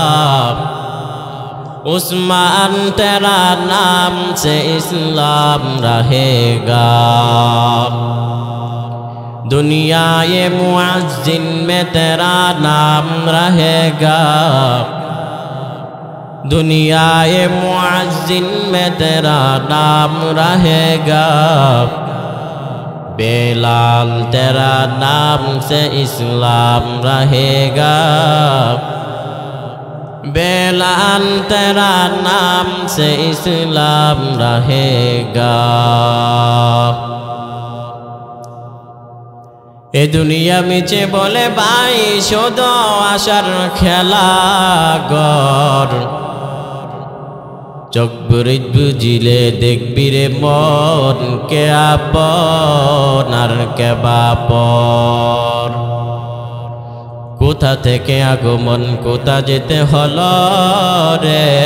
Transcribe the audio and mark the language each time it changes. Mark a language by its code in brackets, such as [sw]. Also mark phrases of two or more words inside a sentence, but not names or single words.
[ur] عثمان تیرا نام سے اسلام رہے گا دنیا یہ مؤذن میں تیرا نام رہے گا دنیا یہ مؤذن میں تیرا نام رہے گا بلال تیرا نام سے اسلام رہے گا بلال تیرا نام سے اسلام رہے گا [bn] এ দুনিয়া মিছে বলে ভাই শুধু আশার খেলা গর চোখ বুঝিলে দেখবি রে মন কে আপন আর কে বাপর কোথা থেকে আগমন কোথা যেতে হলো রে